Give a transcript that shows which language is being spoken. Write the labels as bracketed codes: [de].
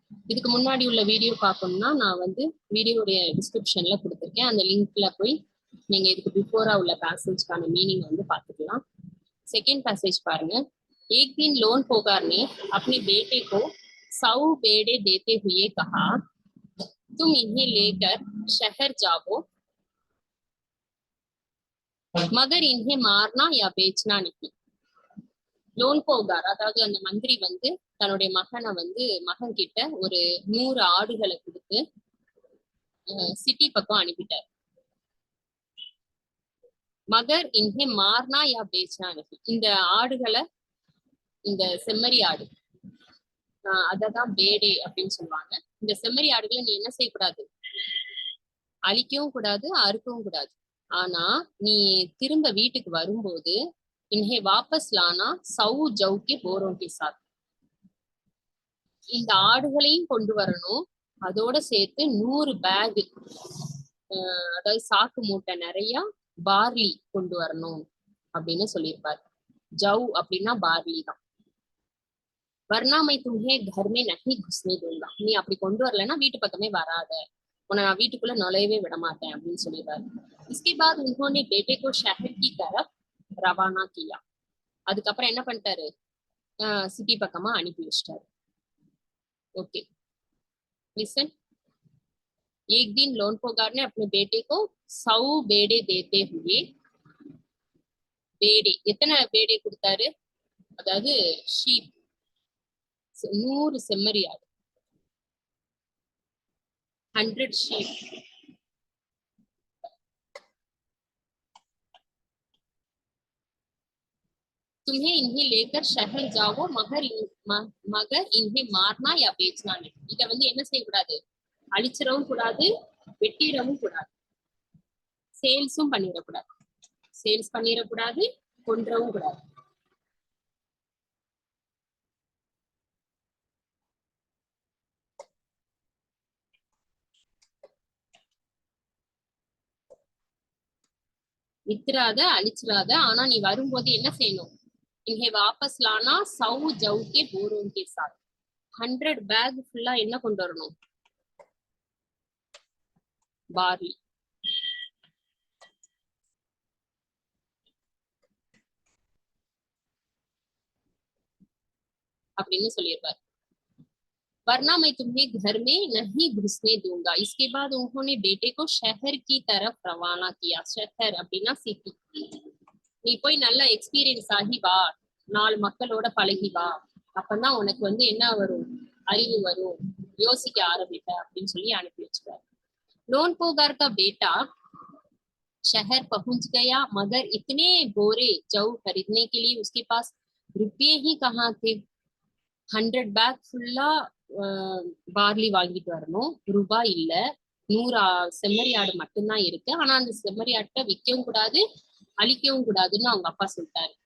[ta] இதுக்கு முன்னாடி உள்ள வீடியோ பார்க்கணும்னா நான் வீடியோடைய டிஸ்கிரிப்ஷன்ல கொடுத்துருக்கேன். அந்த லிங்க்ல போய் நீங்க இதுக்கு பிஃபோரா உள்ள பேசேஜ்க்கான மீனிங் பார்த்துக்கலாம். [hi] Second passage पारेंगे। एक दिन लोन पोगार ने अपने बेटे को 100 बेड़े देते हुए कहा, तुम इन्हें लेकर शहर जाओ, मगर इन्हें मारना या बेचना नहीं। [ta] லோன் போகார், அதாவது அந்த மந்திரி தன்னுடைய மகனை மகன் கிட்ட ஒரு 100 ஆடுகளை கொடுத்து சிட்டி பக்கம் அனுப்பிட்டார். [hi] மகர் இன்ஹே மார்னா யா பேச்னா, [ta] இந்த ஆடுகளை, இந்த செம்மறி ஆடு அததான் பேடே அப்படின்னு சொல்லுவாங்க. இந்த செம்மறி ஆடுகளை நீ என்ன செய்யக்கூடாது, அழிக்கவும் கூடாது, அறுக்கவும் கூடாது. ஆனா நீ திரும்ப வீட்டுக்கு வரும்போது [hi] இன்ஹே வாபஸ் லானா 100 ஜவ் கே போரோं के साथ, [ta] இந்த ஆடுகளையும் கொண்டு வரணும், அதோட சேர்த்து 100 பேக், அதாவது சாக்கு மூட்டை நிறைய பார்லி கொண்டு வரணும் அப்படின்னு சொல்லியிருப்பாரு. ஜவ் அப்படின்னா பார்லி தான். [hi] வர்ணாமை தும்ஹே கர்மே நஹி குஸ்னே தூங்கா, [ta] நீ அப்படி கொண்டு வரலன்னா வீட்டு பக்கமே வராத, உன்னை நான் வீட்டுக்குள்ள நுழையவே விட மாட்டேன் அப்படின்னு சொல்லிடுறாரு. [hi] इसके बाद उन्होंने बेटे को शहर की तरफ रवाना किया. [ta] அதுக்கப்புறம் என்ன பண்ணிட்டாரு, சிட்டி பக்கமா அனுப்பி வச்சிட்டாரு. [en] Okay listen. [hi] एक दिन लोन पोगार ने अपने बेटे को 100 बेड़े देते हुए, बेड़े [ta] எத்தனை பேடே கொடுத்தாரு, அதாவது ஷீப் 100 செம்மறி ஆடு, 100 ஷீப். [hi] तुम्हें इन्हें लेकर शहर जाओ, मगर इन्हें मारना या बेचना नहीं. [ta] இத என்ன செய்யக்கூடாது, அழிச்சிடவும் கூடாது, வெட்டிடவும் கூடாது, சேல்ஸும் பண்ணிடக்கூடாது, சேல்ஸ் பண்ணிடக்கூடாது, கொன்றவும் கூடாது. வித்துறாத, அழிச்சிடாத, ஆனா நீ வரும்போது என்ன செய்யணும், [hi] इन्हें वापस लाना 100 जव के बोरों के साथ, [ta] 100 बैग फुல்லா என்ன கொண்டு வரணும், பார்லி. அப்படின்னு சொல்லியிருப்பார். [hi] वरना मैं तुम्हें घर में नहीं घुसने दूंगा. इसके बाद उन्होंने बेटे को शहर की तरफ रवाना किया. [ta] शहर அப்படின்னா சிட்டி. நீ போய் நல்லா எக்ஸ்பீரியன்ஸ் ஆகி வா, 4 மக்களோட பழகி வா, அப்பதான் உனக்கு என்ன வரும், அறிவு வரும், யோசிக்க ஆரம்பிப்ப அப்படின்னு சொல்லி அனுப்பி வச்சுட்டாரு. [hi] लोन पोगार का बेटा शहर पहुंच गया, मगर इतने बोरे जव खरीदने के लिए उसके पास रुपये ही कहाँ थे. [ta] 100 பேக் ஃபுல்லா பார்லி வாங்கிட்டு வரணும், ரூபாய் இல்ல, 100 செம்மறி ஆடு மட்டும்தான் இருக்கு. ஆனா அந்த செம்மறி ஆட்டை விற்கவும் கூடாது, அழிக்கவும் கூடாதுன்னு அவங்க அப்பா சொல்லிட்டாரு.